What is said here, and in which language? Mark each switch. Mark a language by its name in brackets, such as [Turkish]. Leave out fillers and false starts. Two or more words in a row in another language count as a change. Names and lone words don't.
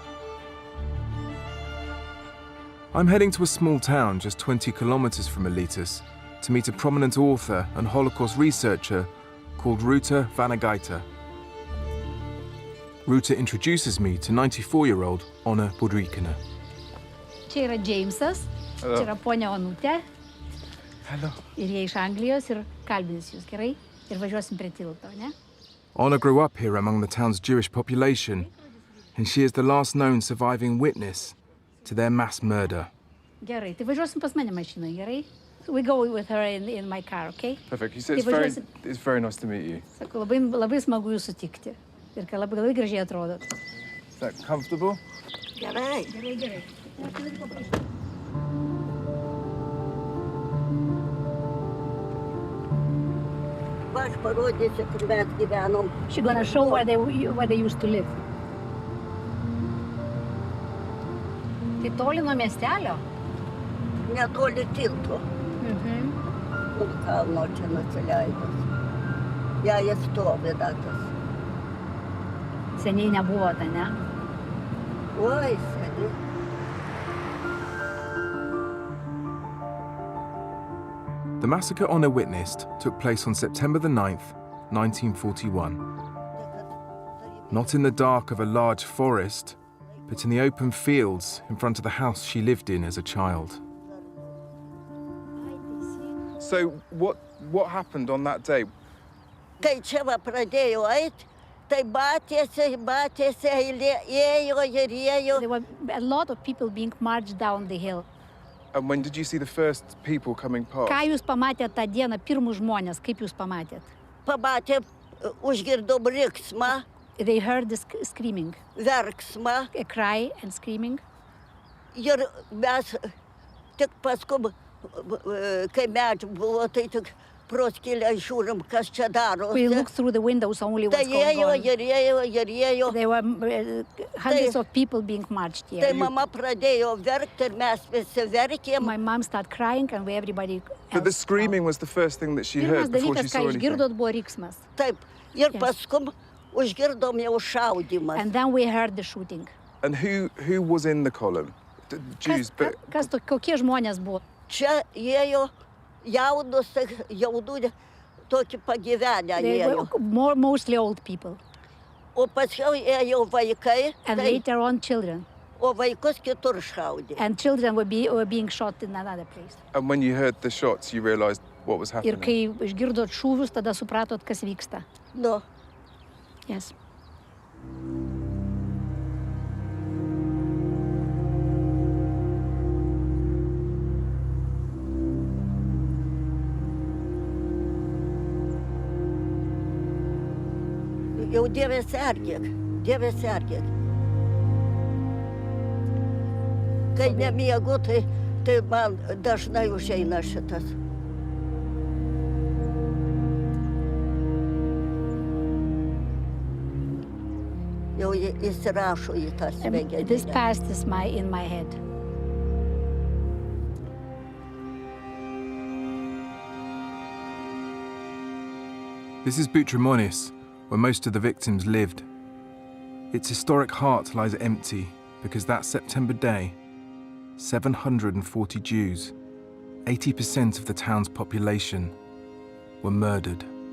[English] I'm heading to a small town just 20 kilometers from Elitas to meet a prominent author and Holocaust researcher called Ruta Vanagaita. Ruta introduces me to 94-year-old Ona Budrikina. [Lithuanian] Čia yra Džeimsas, čia yra ponia Onutė. [English] Hello. [Lithuanian] Ir jie iš Anglijos ir kalbins jūs, gerai? Ir važiuosim prie tilto, ne? [English] Ona grew up here among the town's Jewish population, and she is the last known surviving witness to their mass murder. [Lithuanian] Gerai, tai važiuosim pas mane mašinoje, gerai? [English] We go with her in my car, okay? Perfect. You said it's very nice to meet you. [Lithuanian] Sakau, labai smagu jūs sutikti. Ir kad labai gražiai atrodot. [English] Is that comfortable? [Lithuanian] Gerai. Gerai. Aš parodysiu, kur mes gyvenom. [English] She gonna show where they used to live. [Lithuanian] Tai toli nuo miestelio? Netoli tilto. Nuo kalno čia nusileidus. Jie stovi datas. Seniai nebuvo, ne? Oi, seniai. [English] The massacre Ona witnessed took place on September the 9th, 1941. Not in the dark of a large forest, but in the open fields in front of the house she lived in as a child. So what happened on that day? [Lithuanian] Kai čia va pradėjo eit, tai batėsi, ėjo ir ėjo. [English] There were a lot of people being marched down the hill. And when did you see the first people coming past? [Lithuanian] Ką jūs pamatėt tą dieną, pirmus žmonės, kaip jūs pamatėt? Pamatėm, užgirdom riksmą. [English] They heard the screaming. [Lithuanian] Verksmą. [English] A cry and screaming. [Lithuanian] Ir mes tik paskui, kai medžių buvo, tai tik pro skylę žiūrim, kas čia darosi. [English] We looked through the windows only what's going on. [Lithuanian] Tai ėjo. [English] There were hundreds of people being marched here. [Lithuanian] Tai mama pradėjo verkti ir mes visi verkėm. [English] My mom started crying and everybody else. But the screaming was the first thing that she heard before she saw anything. [Lithuanian] Pirmas dalykas, ką išgirdot, buvo riksmas. Taip, ir paskui užgirdom jau šaudymas. [English] And then we heard the shooting. And who was in the column? Jews, but... [Lithuanian] Kokie žmonės buvo? Čia ėjo jaunus, jaunų tokį pagyvenę ėjo. [English] Mostly old people. [Lithuanian] O paskiau ėjo vaikai. [English] And later on children. [Lithuanian] O vaikus kitur šaudė. [English] And children were being shot in another place. And when you heard the shots, you realized what was happening? [Lithuanian] Ir kai išgirdot šūvius, tada supratot, kas vyksta. [English] No. Yes. [Lithuanian] Jau Dieve sergėk. Kai nemiegu, tai man dažnai užeina šitas. Jau įsirašo į tą smegenį. [English] This past is in my head. This is Butrimonis, where most of the victims lived. Its historic heart lies empty because that September day, 740 Jews, 80% of the town's population, were murdered.